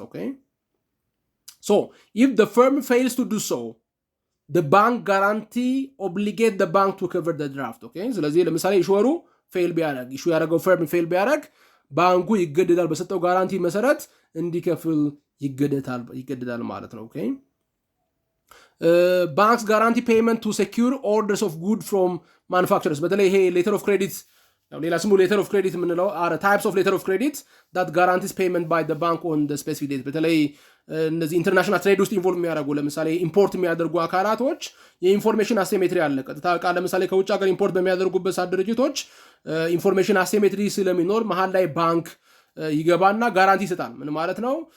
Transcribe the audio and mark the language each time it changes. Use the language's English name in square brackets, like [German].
[English] Okay, so if the firm fails to do so, the bank guarantee obligate the bank to cover the draft. [Amharic] Okay, ስለዚህ ለምሳሌ ኢሹሩ ፌል ቢያደርግ ኢሹ ያደረገው ፈርም ፌል ቢያደርግ ባንኩ ይገደዳል በሰጠው ጋራንቲ መሰረት እንዲከፍል ይገደዳል ማለት ነው። [English] Okay, banks guarantee payment to secure orders of good from manufacturers. በተለይ ይሄ letter of credit ሌላ ስሙ letter of credit የምንለው are types of letter of credit that guarantees payment by the bank on the specific date. [Amharic] በተለይ እነዚህ ኢንተርናሽናል ትሬድ ውስጥ ኢንቮልቭ የሚያደርጉ ለምሳሌ ኢምፖርት የሚያደርጉ አካላቶች የኢንፎርሜሽን አሲሜትሪ አለ። ቀጥታ ዕቃ ለምሳሌ ከውጭ ሀገር ኢምፖርት በሚያደርጉበት ሰዓት ድርጅቶች ኢንፎርሜሽን አሲሜትሪ ስለሚኖር መሀል ላይ ባንክ ይገባና ጋራንቲ ይሰጣል። ምን ማለት ነው?